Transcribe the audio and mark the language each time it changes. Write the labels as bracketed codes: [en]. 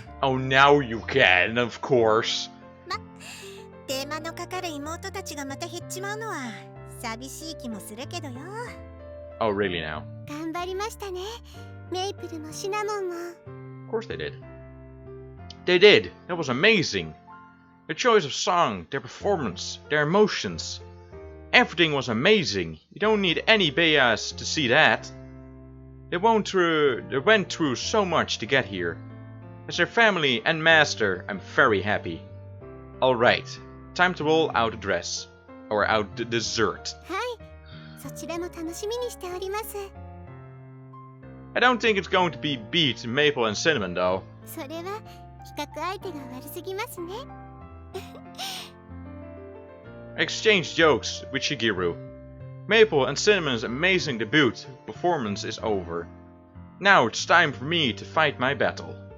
[en] Oh, now you can, of course. [ja] テーマのかかる妹たちがまた減っちまうのは寂しい気もするけどよ。 [en] Oh, really now? [ja] 頑張りましたね。メイプルもシナモンも。 [en] Of course they did. They did. That was amazing. Their choice of song, their performance, their emotions. Everything was amazing. You don't need any BS to see that. They went through so much to get here. As their family and master, I'm very happy. Alright, time to roll out the dress. Or out the dessert. [ja] はい、そちらも楽しみにしております。 [en] I don't think it's going to beat Maple and Cinnamon though. [ja] それは比較相手が悪すぎますね。 [en] I exchanged jokes with Shigeru. Maple and Cinnamon's amazing debut performance is over. Now it's time for me to fight my battle.